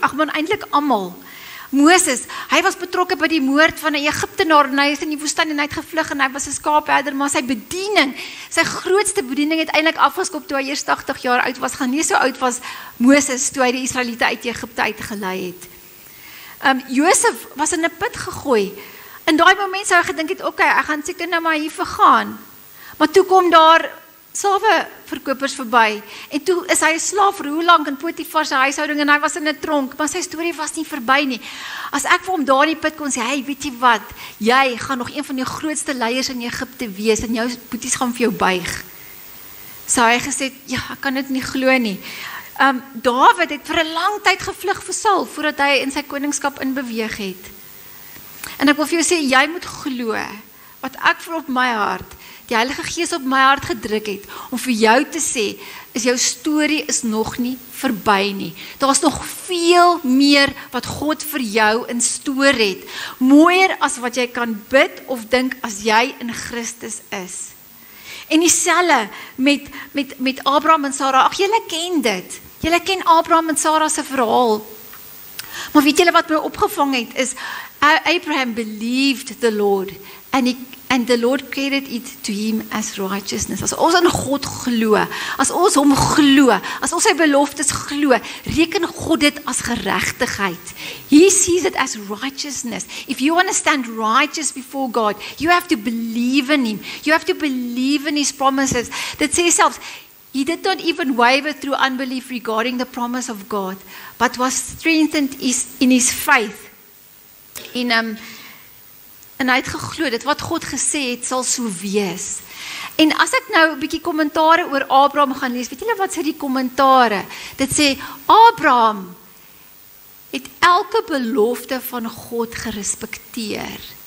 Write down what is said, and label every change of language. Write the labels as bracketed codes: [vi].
[af] Ag man, eintlik almal. Moses, hy was betrokke by die moord van 'n Egiptenaar en hy is in die woestyn en hy het gevlug en hy was 'n skaapherder, maar sy bediening, sy grootste bediening het eintlik afgeskop toe hy eers 80 jaar oud was, gaan nie so oud was Moses toe hy die Israeliete uit Egipte uitgelei het. Josef was in 'n put gegooi. In daai oomblik sou hy gedink het, okay, ek gaan seker nou maar hier vergaan. Maar toe kom daar slaweverkopers verby en toe is hy 'n slaaf vir hoe lank in Potifar se huishouding en hy was in 'n tronk, maar sy storie was nie verby nie. As ek vir hom daar in die put kon sê, hey, weet jy wat, jy gaan nog een van die grootste leiers in Egipte wees en jou boeties gaan vir jou buig. So hy gesê, ja, ek kan dit nie glo nie. Dawid het vir 'n lang tyd gevlug vir Saul voordat hy in sy koningskap inbeweeg het. En ek wil vir jou sê, jy moet glo wat ek vir op my hart, die Heilige Gees op my hart gedruk het, om vir jou te sê, is jou storie is nog nie verby nie. Daar is nog veel meer wat God vir jou in stoor het. Mooier as wat jy kan bid of dink as jy in Christus is. En dieselfde met Abraham en Sarah. Ag, julle ken dit. Julle ken Abraham en Sarah se verhaal. Maar weet julle wat my opgevang het, is [en] Abraham believed the Lord and the Lord credited it to him as righteousness. [af] As ons aan God glo, as ons hom glo, as ons sy beloftes glo, reken God dit as geregtigheid. [en] He sees it as righteousness. If you want to stand righteous before God, you have to believe in him. You have to believe in his promises. [af] Dit sê selfs, [en] he did not even waver through unbelief regarding the promise of God, but was strengthened in his faith. [af] En hy het geglo, dit wat God gesê het, sal so wees. En as ek nou 'n bietjie kommentare oor Abraham gaan lees, weet julle wat sê die kommentare? Dit sê, Abraham het elke belofte van God gerespekteer.